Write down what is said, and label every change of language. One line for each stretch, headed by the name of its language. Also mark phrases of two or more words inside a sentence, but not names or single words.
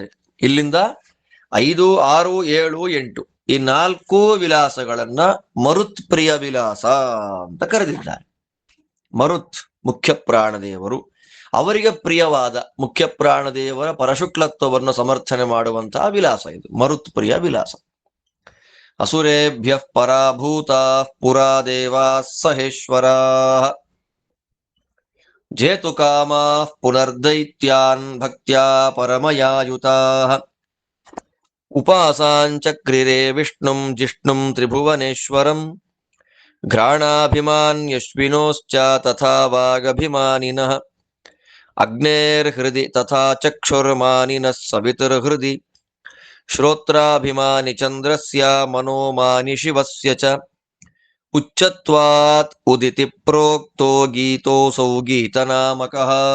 Kannada: ಇಲ್ಲಿಂದ 5, 6, 7, 8 ಈ 4 ವಿಲಾಸಗಳನ್ನ ಮರುತ್ ಪ್ರಿಯ ವಿಲಾಸ ಅಂತ ಕರೆದಿದ್ದಾರೆ. ಮರುತ್ ಮುಖ್ಯ ಪ್ರಾಣದೇವರು, ಅವರಿಗೆ ಪ್ರಿಯವಾದ ಮುಖ್ಯ ಪ್ರಾಣದೇವರ ಪರಶುಕ್ಲತ್ವವನ್ನು ಸಮರ್ಥನೆ ಮಾಡುವಂತಹ ವಿಲಾಸ ಇದು ಮರುತ್ ಪ್ರಿಯ ವಿಲಾಸ.
Sanskrit: ಅಸುರೇಭ್ಯ ಪರಾಭೂತ ಪುರಾ ದೇವಾ ಸಹೇಶ್ವರ ಜೇತು ಕಾಮ ಪುನರ್ದೈತ್ಯಾನ್ ಭಕ್ತ್ಯಾ ಪರಮಯಾಯುತಾ ಉಪಾಸಾಂಚಕ್ರಿರೇ ವಿಷ್ಣುಂ ಜಿಷ್ಣುಂ ತ್ರಿಭುವನೇಶ್ವರಂ ಘ್ರಾಣಾಭಿಮಾನ್ಯಶ್ವಿನೋಶ್ಚ ತಥಾ ವಾಗಭಿಮಾನಿನಃ ಅಗ್ನೇರ್ಹೃದಿ ತಥಾ ಚಕ್ಷುರ್ಮಾನಿನಃ ಸವಿತುರ್ಹೃದಿ ಶ್ರೋತ್ರಾಭಿಮಾನಿ ಚಂದ್ರಸ್ಯ ಮನೋಮಾನಿ ಶಿವಸ್ಯ ಚ ಉಚ್ಚತ್ವಾತ್ ಉದಿತಿ ಪ್ರೋಕ್ತೋ ಗೀತೋಸೌ ಗೀತನಾಮಕಃ